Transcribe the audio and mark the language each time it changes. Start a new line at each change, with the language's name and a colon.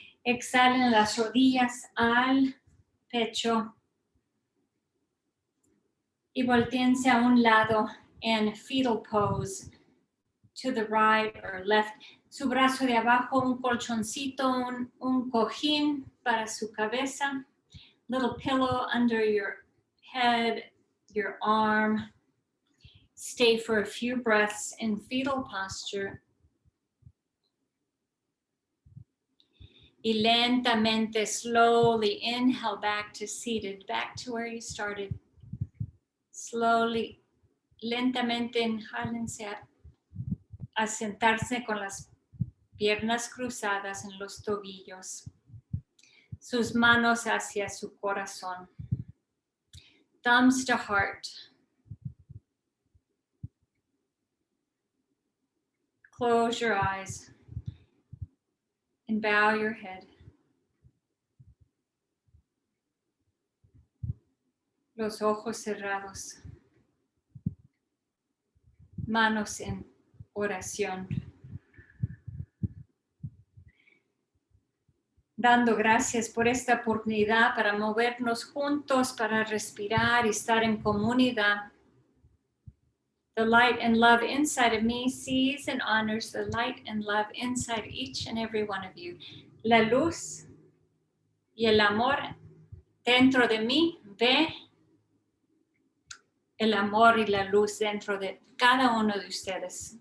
Spanish: Exhalen las rodillas al pecho. Y volteense a un lado en
English: fetal pose, to the right or left.
Spanish: Su brazo de abajo, un colchoncito, un cojín para su cabeza.
English: Little pillow under your head, your arm. Stay for a few breaths in fetal posture.
Spanish: Y lentamente,
English: slowly inhale back to seated, back to where you started. Slowly,
Spanish: lentamente inhálense a sentarse con las piernas cruzadas en los tobillos. Sus manos hacia su corazón.
English: Thumbs to heart. Close your eyes and bow your head.
Spanish: Los ojos cerrados. Manos en oración. Dando gracias por esta oportunidad para movernos juntos, para respirar y estar en comunidad.
English: The light and love inside of me sees and honors the light and love inside each and every one of you.
Spanish: La luz y el amor dentro de mí ve el amor y la luz dentro de cada uno de ustedes.